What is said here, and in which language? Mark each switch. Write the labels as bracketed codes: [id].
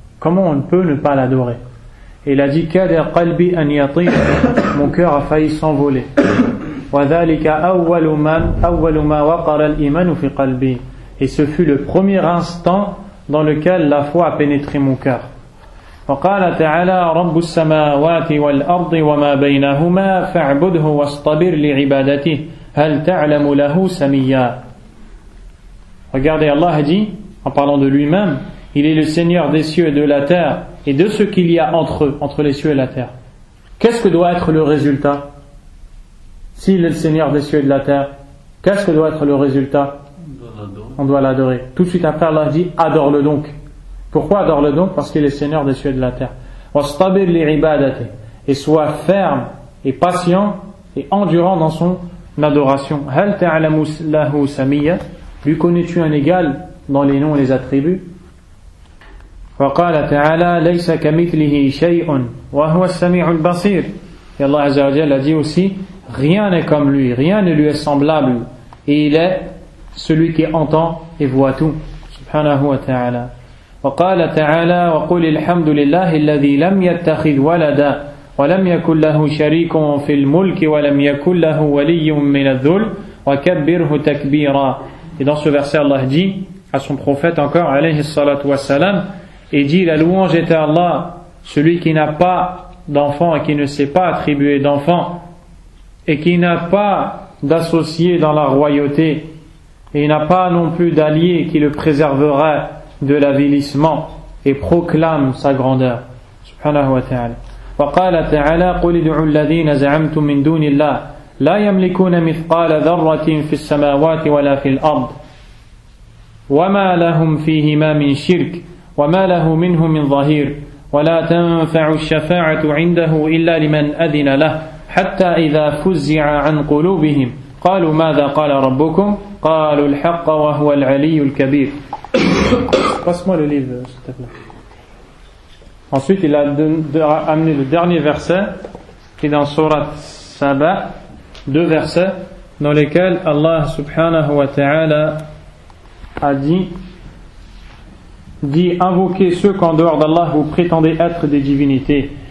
[fr] Comment on peut ne pas l'adorer? Et il a dit, [ar] kada qalbi an yatir, [fr] mon cœur a failli s'envoler. Et ce fut le premier instant dans lequel la foi a pénétré mon cœur. [ar] وقال تعالى رب السماوات والأرض وما بينهما فاعبده واصطبر لعبادته هل تعلم له سميا. [fr] Regardez, Allah a dit, en parlant de lui-même, il est le Seigneur des cieux et de la terre et de ce qu'il y a entre eux, entre les cieux et la terre. Qu'est-ce que doit être le résultat? S'il est le Seigneur des cieux et de la terre, qu'est-ce que doit être le résultat? On doit l'adorer. Tout de suite après, Allah dit, adore-le donc. Pourquoi adore-le donc? Parce qu'il est Seigneur des cieux et de la terre. [ar] وَاسْطَبِرْ لِعِبَادَتِهِ, [fr] et sois ferme et patient et endurant dans son adoration. [ar] هَلْ تَعْلَمُ لَهُ سَمِيًّا, [fr] lui connais-tu un égal dans les noms et les attributs? [ar] وَقَالَ تَعَالَى لَيْسَ كَمِثْلِهِ شَيْءٌ وَهُوَ السَّمِيعُ الْبَصِيرُ. [fr] Et Allah Azza wa Jalla a dit aussi, rien n'est comme lui, rien ne lui est semblable, et il est celui qui entend et voit tout. [ar] Subhanahu wa ta'ala. وقال تعالى وقل الحمد لله الذي لم يتخذ ولدا ولم يكن له شريك في الملك ولم يكن له ولي من الذل وكبره تكبيرا. [fr] Et dans ce verset, Allah dit à son prophète encore, alayhi salatu wassalam, et dit, la louange est à Allah, celui qui n'a pas d'enfant et qui ne s'est pas attribué d'enfant et qui n'a pas d'associé dans la royauté et n'a pas non plus d'allié qui le préserverait de l'avilissement, et proclame sa grandeur. [ar] Subhanahu wa ta'ala. وقال تعالى قل ادعوا الذين زعمتم من دون الله لا يملكون مثقال ذرة في السماوات ولا في الأرض وما لهم فيهما من شرك وما له منه من ظهير ولا تنفع الشفاعة عنده إلا لمن أذن له حتى إذا فزع عن قلوبهم قالوا ماذا قال ربكم قالوا الحق وهو العلي الكبير. [fr] Passe-moi le livre, s'il te plaît. Ensuite, il a amené le dernier verset qui est dans Surat Saba, 2 versets dans lesquels Allah subhanahu wa ta'ala a dit invoquez ceux qu'en dehors d'Allah vous prétendez être des divinités.